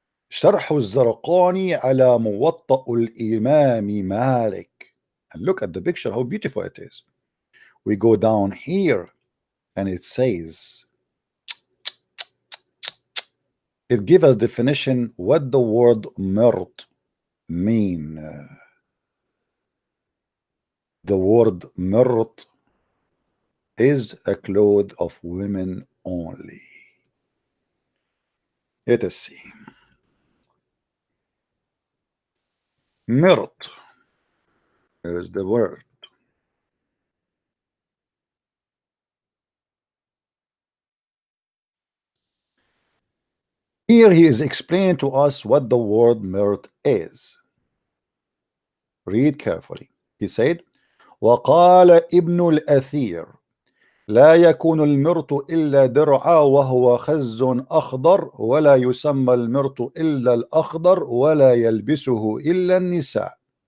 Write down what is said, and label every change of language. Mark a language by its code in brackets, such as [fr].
[ar] شرح الزرقاني على موطأ الإمام مالك. [en] And look at the picture, how beautiful it is. We go down here and it says, it gives us definition what the word murt mean. The word murt is a cloth of women only. Let us see. Murt. There is the word. Here he is explaining to us what the word murt is. Read carefully. He said, [ar] وقال ابن الأثير لا يكون المرط إلا درعا وهو خز أخضر ولا يسمى المرط إلا الأخضر ولا يلبسه إلا النساء.